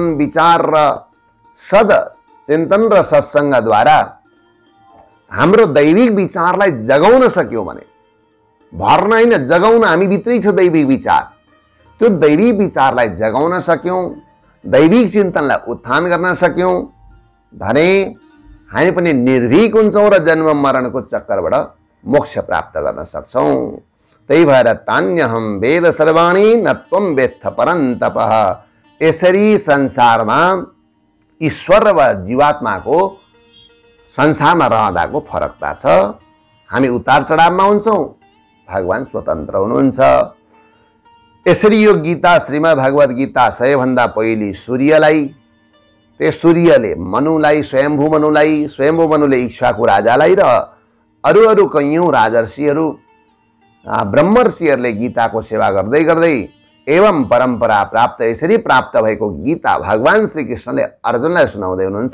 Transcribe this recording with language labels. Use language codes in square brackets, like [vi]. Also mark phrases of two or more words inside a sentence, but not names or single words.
[ne] विचार र सद चिन्तन र सत्सङ्गद्वारा हाम्रो दैविक विचारलाई जगाउन सक्यौँ भने, भर्न होइन जगाउन, हामी भित्रै छ दैविक विचार, त्यो दैविक विचारलाई जगाउन सक्यौँ, दैविक चिन्तनलाई उत्थान गर्न सक्यौँ भने हामी पनि निर्भीक हुन्छौँ र जन्म मरणको चक्करबाट मोक्ष प्राप्त गर्न सक्छौं। त्यही भएर [sa] तान्यहम वेद सर्वाणि न त्वं वेत्थ परन्तपः। [ne] यसरी संसारमा ईश्वर र जीवात्माको संसारमा रहँदाको फरकता छ। हामी उतार चढावमा हुन्छौं, भगवान स्वतन्त्र हुनुहुन्छ। यसरी यो गीता श्रीमद् भगवत गीता सबैभन्दा पहिले सूर्यलाई, त्यस सूर्यले मनुलाई, स्वयम्भू मनुले इक्ष्वाकु राजालाई र अरू कैयौं राजर्षिहरू ब्रह्मर्षिहरूले गीताको सेवा गर्दै गर्दै एवं परम्परा प्राप्त, यसरी प्राप्त भएको गीता भगवान श्री कृष्णले अर्जुनलाई सुनाउँदै हुनुहुन्छ।